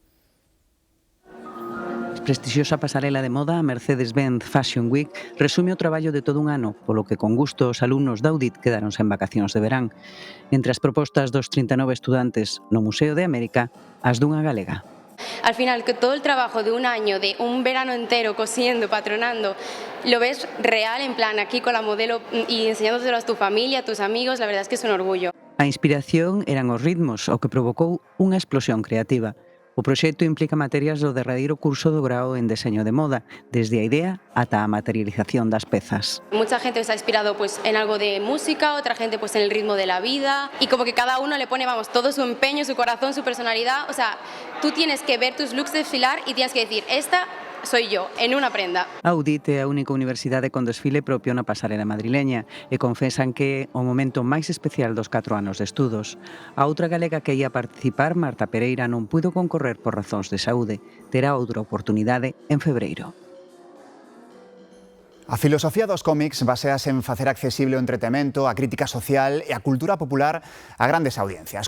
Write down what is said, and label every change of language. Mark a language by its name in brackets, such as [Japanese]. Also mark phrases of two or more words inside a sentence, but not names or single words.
[Galician] Prestixiosa pasarela de moda, a Mercedes-Benz Fashion Week, resume o traballo de todo un ano, polo que con gusto os alumnos da UDIT quedáronse en vacacións de verán. Entre as propostas dos 39 estudantes no Museo de América, as dunha galega. [Spanish] Al final, que todo el trabajo de un año, de un verano entero cosiendo, patronando, lo ves real, en plan, aquí con la modelo y enseñándoselo a tu familia, a tus amigos, la verdad es que es un orgullo. [Galician] A inspiración eran os ritmos, o que provocou unha explosión creativa. O proxecto implica materias do derradeiro curso do grao en deseño de moda, desde a idea ata a materialización das pezas. [Spanish] Mucha gente se ha inspirado pues en algo de música, otra gente pues en el ritmo de la vida, y como que cada uno le pone, vamos, todo su empeño, su corazón, su personalidad. O sea, tú tienes que ver tus looks desfilar y tienes que decir, esta soy yo, en una prenda. [Galician] A UDIT é a única universidade con desfile propio na pasarela madrileña e confesan que é o momento máis especial dos 4 anos de estudos. A outra galega que ia participar, Marta Pereira, non puido concorrer por razóns de saúde. Terá outra oportunidade en febreiro. A filosofía dos cómics basease en facer accesible o entretemento, a crítica social e a cultura popular a grandes audiencias.